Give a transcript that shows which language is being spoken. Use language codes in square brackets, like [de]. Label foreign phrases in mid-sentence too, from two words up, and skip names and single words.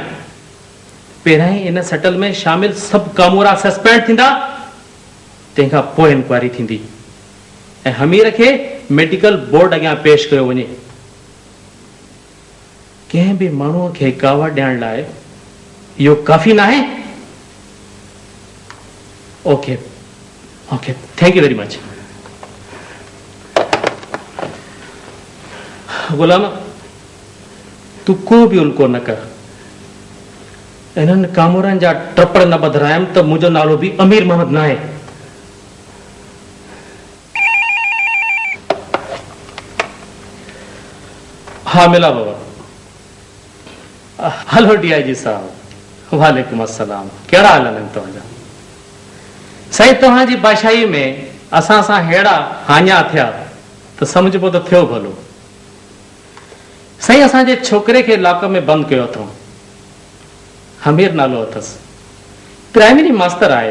[sd] पहिरियां ई इन सेटल में शामिल सभु कामूरा सस्पेंड थींदा, तंहिंखां पोइ इंक्वायरी थींदी ऐं हमीर खे मेडिकल बोर्ड अॻियां पेश कयो वञे। कंहिं बि माण्हूअ खे कावा ॾियण लाइ इहो काफ़ी न आहे। [en] Okay okay, thank you very much. [sd] गुलाम, तू को बि उल्को न कर। इन्हनि कामूरनि जा टपड़ न ॿधायमि त मुंहिंजो नालो बि अमीर मोहम्मद न आहे। हा मिला बाबा। हेलो DIG साहब, [ar] وعليكم السلام. [sd] कहिड़ा हाल आहिनि तव्हांजा? साईं, तव्हांजी बादशाही में असां सां अहिड़ा हाञा थिया त सम्झबो त थियो भलो। साईं, असांजे छोकिरे खे इलाक़े में बंदि कयो अथऊं। हमीर नालो अथसि, प्राइमरी मास्टर आहे।